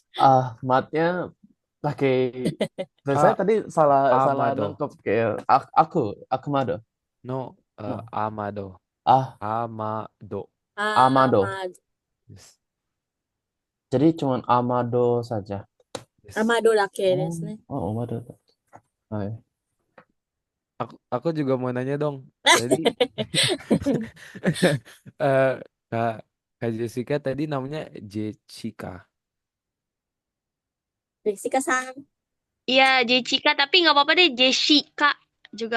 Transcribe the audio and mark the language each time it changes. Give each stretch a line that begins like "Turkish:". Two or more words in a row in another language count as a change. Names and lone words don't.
Indonesian: matnya pakai. Saya Ah, tadi salah salah Amado. nangkep kayak Akmado.
English: No, No.
Indonesian: Amado. Ah, Amado. Amado. Ahmad.
English: Yes.
Indonesian: Jadi cuman Amado saja.
English: Yes.
Japanese: アマドだけ Oh, ですね. アマド。はい.
Indonesian: Aku juga mau nanya dong. Tadi eh Kak, Kak Jessica tadi namanya Jessica. Jessica-san. Iya, Jessica, tapi nggak apa-apa deh, Jessica juga.